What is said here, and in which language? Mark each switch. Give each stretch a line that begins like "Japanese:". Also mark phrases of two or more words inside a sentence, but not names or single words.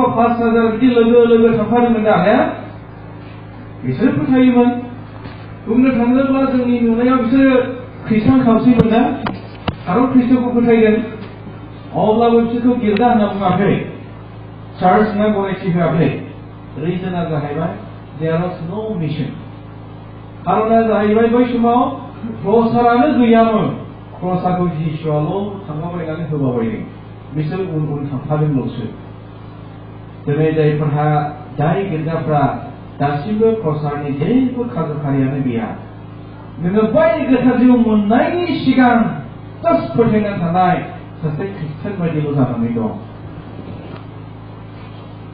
Bodo: 5000 बिदि लोगो लोगो थांफादोंमोन दा बिसोर फोथायोमोन बुंनो थाङोब्ला जोंनि नुनायाव बिसोरो ख्रिस्टान खावसेमोन ना आरो ख्रिस्टखौ फोथायदों अब्लाबो बिसोरखौ गिर्जा होनना बुङाखै चार्च होनना गनायथि होआखै रिजोना जाहैबाय
English: There was no mission
Bodo: खारना जाहैबाय बै समाव प्रसारानो गैयामोन प्रसारखौ जिसुआल' थांलाबायनानै होबाबायदों बिसोर उन उन थांफादोंल'सो दिनै जायफोरहा जाय गिर्जाफ्रा दासिमबो प्रसारनि जेबो खाजोखारियानो गैया नोङो बै गोथार जिउ मोननायनि सिगां जास्ट फोथायना थानाय सासे ख्रिस्टान बायदिल' जानानै दं